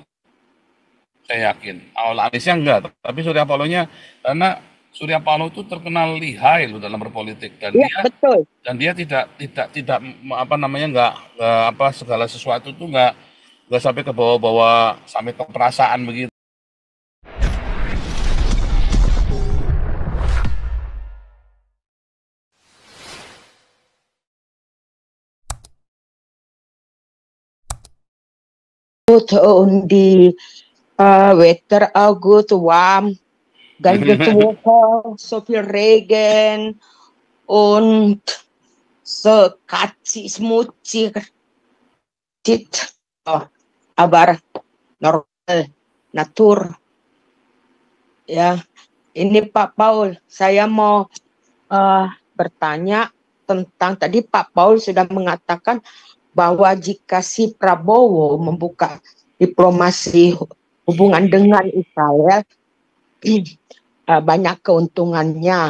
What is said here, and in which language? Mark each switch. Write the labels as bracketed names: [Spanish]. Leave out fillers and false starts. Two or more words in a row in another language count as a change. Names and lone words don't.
[Indonesian] Saya yakin. Awal Aniesnya enggak, tapi Surya Palohnya karena Surya Paloh itu terkenal lihai loh dalam berpolitik dan Ya, betul. dia tidak apa namanya enggak apa segala sesuatu tuh enggak sampai ke bawah-bawah sampai ke perasaan begitu. [German] Und die Wetter auch gut warm, ganze Woche, so viel Regen und so katzig, schmutzig. Aber normal, Natur. [Indonesian] Ya, ini Pak Paul, saya mau bertanya tentang tadi Pak Paul sudah mengatakan bahwa jika si Prabowo membuka diplomasi hubungan dengan Israel, banyak keuntungannya.